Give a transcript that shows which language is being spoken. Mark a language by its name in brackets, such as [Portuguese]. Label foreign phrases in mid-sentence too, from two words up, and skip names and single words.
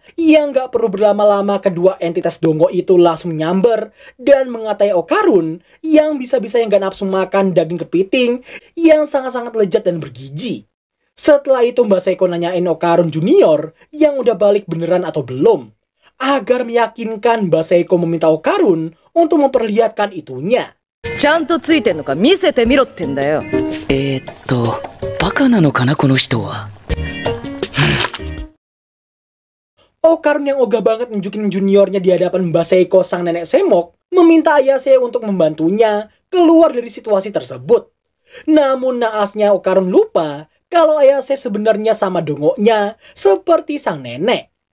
[Indonesian] Yang gak perlu berlama-lama, kedua entitas dongo itu langsung nyamber dan mengatai Okarun yang bisa-bisa yang gak nafsu makan daging kepiting yang sangat-sangat lezat dan bergizi. Setelah itu Mbak Seiko nanyain Okarun Junior yang udah balik beneran atau belum. Agar meyakinkan, Mbak Seiko meminta Okarun untuk memperlihatkan itunya. [Japanese] ちゃんとついてんのか見せてみろってんだよ。バカなのかなこの人は。 [Indonesian] Okarun yang ogah banget nunjukin juniornya di hadapan Mbak Seiko sang nenek semok, meminta Ayase untuk membantunya keluar dari situasi tersebut. Namun naasnya Okarun lupa kalau Ayase sebenarnya sama dongonya seperti sang nenek.